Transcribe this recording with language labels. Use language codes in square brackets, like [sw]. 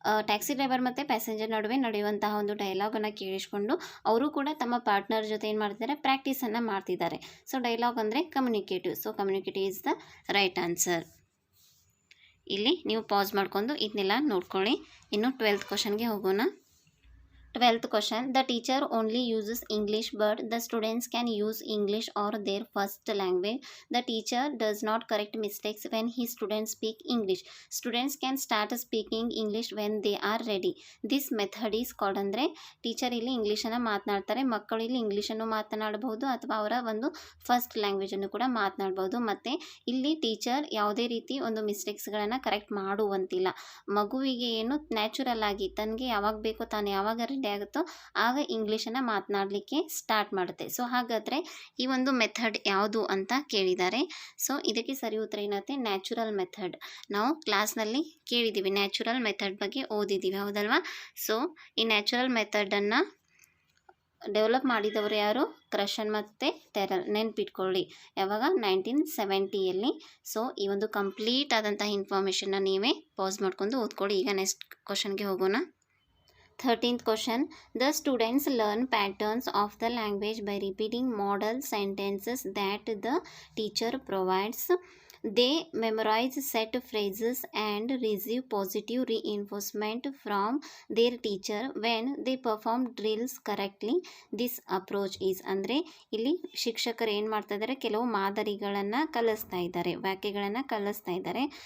[kn] Taxi driver ಮತ್ತು passenger ನಡುವೆ ನಡೆಯುವಂತಹ ಒಂದು ಡೈಲಾಗನ್ನು ಕೇಳಿಸ್ಕೊಂಡು ಅವರು ಕೂಡ ತಮ್ಮ ಪಾರ್ಟ್ನರ್ ಜೊತೆ ಏನು ಮಾಡ್ತಿದ್ದಾರೆ? ಪ್ರಾಕ್ಟೀಸನ್ನು ಮಾಡ್ತಿದ್ದಾರೆ. ಸೊ ಡೈಲಾಗ್ ಅಂದರೆ communicative. [en] So communicative is the right answer. [kn] ಇಲ್ಲಿ ನೀವು ಪಾಸ್ ಮಾಡ್ಕೊಂಡು ಇದನ್ನೆಲ್ಲ ನೋಡ್ಕೊಳ್ಳಿ. ಇನ್ನು 12th ಕ್ವಶನ್ಗೆ ಹೋಗೋಣ. [en] 12th question, the teacher only uses English but the students can use English or their first language. The teacher does not correct mistakes when his students speak English. Students can start speaking English when they are ready. This method is called. [kn] ಅಂದರೆ teacher ಇಲ್ಲಿ ಇಂಗ್ಲೀಷನ್ನು ಮಾತನಾಡ್ತಾರೆ, ಮಕ್ಕಳು ಇಲ್ಲಿ ಇಂಗ್ಲೀಷನ್ನು ಮಾತನಾಡಬಹುದು ಅಥವಾ ಅವರ ಒಂದು ಫಸ್ಟ್ ಲ್ಯಾಂಗ್ವೇಜನ್ನು ಕೂಡ ಮಾತನಾಡ್ಬೋದು. ಮತ್ತು ಇಲ್ಲಿ ಟೀಚರ್ ಯಾವುದೇ ರೀತಿ ಒಂದು ಮಿಸ್ಟೇಕ್ಸ್ಗಳನ್ನು ಕರೆಕ್ಟ್ ಮಾಡುವಂತಿಲ್ಲ. ಮಗುವಿಗೆ ಏನು ನ್ಯಾಚುರಲ್ ಆಗಿ ತನಗೆ ಯಾವಾಗ ಬೇಕೋ ತಾನು ಯಾವಾಗ ಆಗುತ್ತೋ ಆಗ ಇಂಗ್ಲೀಷನ್ನು ಮಾತನಾಡಲಿಕ್ಕೆ ಸ್ಟಾರ್ಟ್ ಮಾಡುತ್ತೆ. ಸೊ ಹಾಗಾದರೆ ಈ ಒಂದು ಮೆಥಡ್ ಯಾವುದು ಅಂತ ಕೇಳಿದ್ದಾರೆ. ಸೊ ಇದಕ್ಕೆ ಸರಿ ಉತ್ತರ ಏನತ್ತೆ? Natural method. ನಾವು ಕ್ಲಾಸ್ನಲ್ಲಿ ಕೇಳಿದ್ದೀವಿ, ನ್ಯಾಚುರಲ್ ಮೆಥಡ್ ಬಗ್ಗೆ ಓದಿದ್ದೀವಿ, ಹೌದಲ್ವಾ? ಸೊ ಈ ನ್ಯಾಚುರಲ್ ಮೆಥಡನ್ನು ಡೆವಲಪ್ ಮಾಡಿದವರು ಯಾರು? ಕ್ರಷನ್ ಮತ್ತು ಟೆರಲ್. ನೆನ್ಪಿಟ್ಕೊಳ್ಳಿ, ಯಾವಾಗ? 1970ಯಲ್ಲಿ. ಸೊ ಈ ಒಂದು ಕಂಪ್ಲೀಟ್ ಆದಂತಹ ಇನ್ಫಾರ್ಮೇಷನ್ನ ನೀವೇ ಪಾಸ್ ಮಾಡ್ಕೊಂಡು ಓದ್ಕೊಳ್ಳಿ. ಈಗ ನೆಕ್ಸ್ಟ್ ಕ್ವಶನ್ಗೆ ಹೋಗೋಣ. [en] 13th question, the students learn patterns of the language by repeating model sentences that the teacher provides. They memorise set phrases and receive positive reinforcement from their teacher when they perform drills correctly. This approach is [kn] ಅಂದರೆ ಇಲ್ಲಿ ಶಿಕ್ಷಕರು ಏನು ಮಾಡ್ತಾ ಇದ್ದಾರೆ, ಕೆಲವು ಮಾದರಿಗಳನ್ನು ಕಲಿಸ್ತಾ ಇದ್ದಾರೆ, ವಾಕ್ಯಗಳನ್ನು ಕಲಿಸ್ತಾ ಇದ್ದಾರೆ.